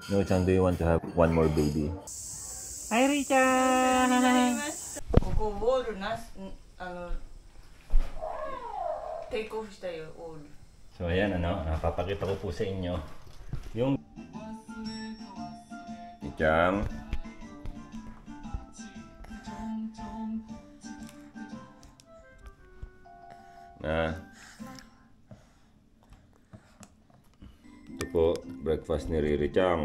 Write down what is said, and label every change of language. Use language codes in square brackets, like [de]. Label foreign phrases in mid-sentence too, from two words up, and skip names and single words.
[en] No-chan, do you want to have one more baby? Hi, Richa! [ja] ここウォールなテイクオフしたよ、ウォール。 [tl] So ayan, napapakita ko po sa inyo yung Ichang na ito po, breakfast ni Riri Chang.